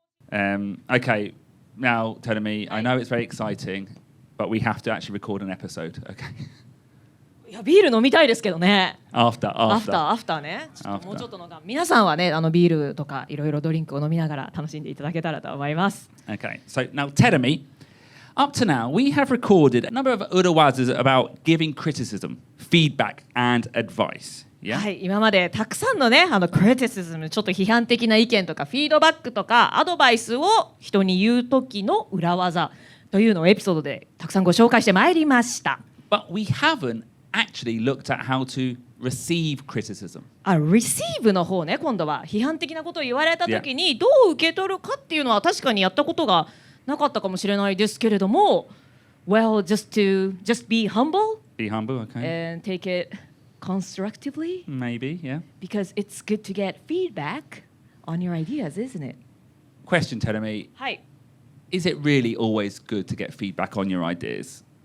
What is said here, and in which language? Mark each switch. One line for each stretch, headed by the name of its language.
English: Okay, now Terumi, I know it's very exciting, but we have to actually record an episode. Okay.
Japanese: いやビール飲みたいですけどね。
English: After
Japanese: ね。ちょっともうちょっとのが皆さんはねビールとかいろいろドリンクを飲みながら楽しんでいただけたらと思います。
English: Okay, so now Terumi, up to now we have recorded a number of urawazas about giving criticism, feedback, and advice. Yeah?
Japanese: はい、今までたくさんのねクリティシズム、ちょっと批判的な意見とかフィードバックとかアドバイスを人に言う時の裏技というのをエピソードでたくさんご紹介してまいりました。
English: But we haven't actually looked at how to receive criticism.
Japanese: receive の方ね、今度は批判的なことを言われた時にどう受け取るかっていうのは確かにやったことがなかったかもしれないですけれども、
English: well, just be humble, Be humble, okay? and take it constructively, Maybe, yeah. because it's good to get feedback on your ideas, isn't it? Question, Terumi.
Japanese: はい。
English: Is it really always good to get feedback on your ideas?